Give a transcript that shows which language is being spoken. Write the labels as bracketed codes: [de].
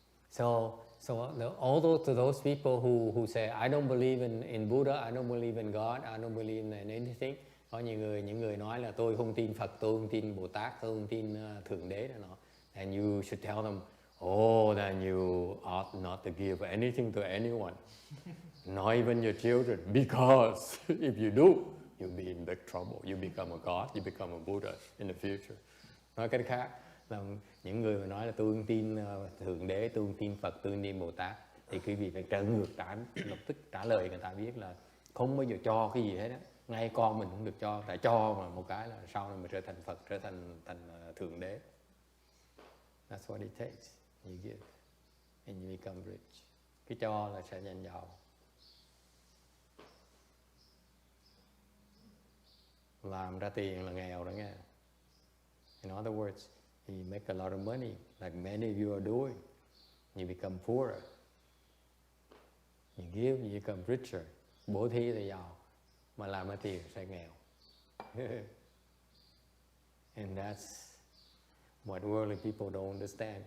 [en] So although to those people who say, I don't believe in Buddha, I don't believe in God, I don't believe in anything, [vi] có những người nói là tôi không tin Phật, tôi không tin Bồ Tát, tôi không tin Thượng Đế đó nọ. [en] And you should tell them, oh, then you ought not to give anything to anyone, not even your children, because if you do, you'll be in big trouble. You become a God, you become a Buddha in the future. [vi] Nói cách khác, là những người mà nói là tôi không tin Thượng Đế, tôi không tin Phật, tôi không tin Bồ Tát, thì quý vị phải trở ngược lập tức trả lời người ta biết là không bao giờ cho cái gì hết á. Ngay con mình cũng được cho, tại cho mà một cái là sau này mình trở thành Phật, trở thành Thượng Đế. [en] That's what it takes. You give and you become rich. [vi] Cái cho là sẽ nhanh giàu. Làm ra tiền là nghèo đó nghe. [en] In other words, you make a lot of money, like many of you are doing. You become poorer. You give, you become richer. [vi] Bố thí thì giàu, mà làm ra tiền sẽ nghèo. [en] And that's what worldly people don't understand.